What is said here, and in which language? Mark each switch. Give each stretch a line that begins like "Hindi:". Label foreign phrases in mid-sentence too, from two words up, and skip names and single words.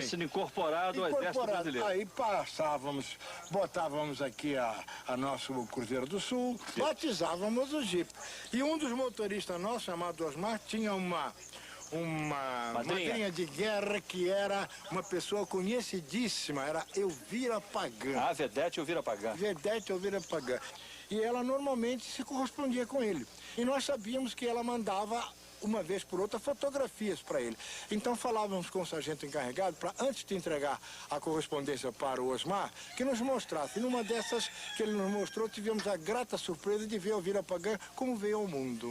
Portuguese: tinha sido incorporado ao exército brasileiro. Aí passávamos, botávamos aqui a nosso Cruzeiro do Sul, batizávamos o Jeep. E um dos motoristas nossos, chamado Osmar, tinha uma madrinha de guerra que era uma pessoa conhecidíssima, era Elvira Pagan. Ah, Vedete Elvira Pagan. Vedete Elvira Pagan. E ela normalmente se correspondia com ele. E nós sabíamos que ela mandava, uma vez por outra, fotografias para ele. Então falávamos com o sargento encarregado para, antes de entregar a correspondência para o Osmar, que nos mostrasse. E numa dessas que ele nos mostrou, tivemos a grata surpresa de ver Elvira Pagan como veio ao mundo.